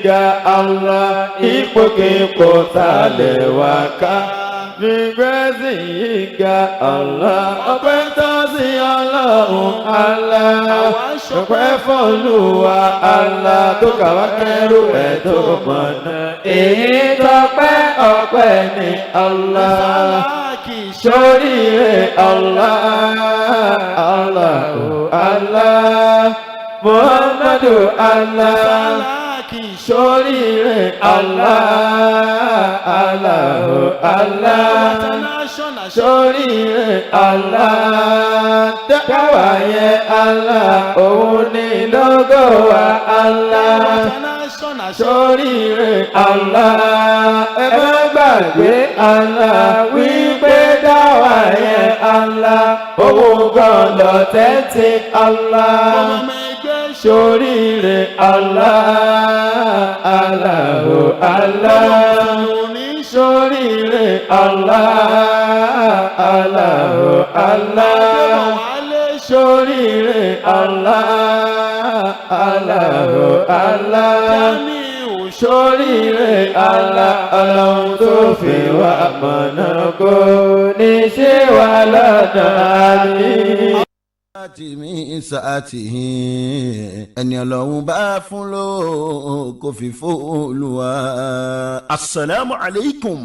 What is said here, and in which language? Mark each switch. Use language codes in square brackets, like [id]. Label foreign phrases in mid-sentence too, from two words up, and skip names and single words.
[yo] ga Allah ipòkípò tá a lè wá ká fi gbẹ́sìn yín ga Allah ọpẹ́ tó sí Ọlọ́run Allah ọpẹ́ f'Olúwa Allah tó kà wá kẹ́rù ẹ̀ tó mọ̀nà èyí tọpẹ́ ọpẹ́ ni Allah sóríire Allah Allah Allah Muhammadu Allah. Ṣoríire Allah, Allahu Allah. Ṣoríire Allah, dáwà yẹn Allah, òun ni lógo wa Allah. Ṣoríire Allah, ẹ má gbàgbé Allah, wípé dáwà yẹn Allah, òun gan lọ tẹ́tí Allah. Ṣoríire Allah, Allahu Allah. Ṣoríire Allah, Allahu Allah. Ṣoríire Allah, Allahu Allah. Ṣoríire Allah, Ọlọ́run tó fi wá mọ̀nà kò ní ṣe wá lọ́nà àmín. mi sàátìhì ẹni Ọlọ́run bá fún ló kò fi fÓlúwa. [ar] السلام عليكم.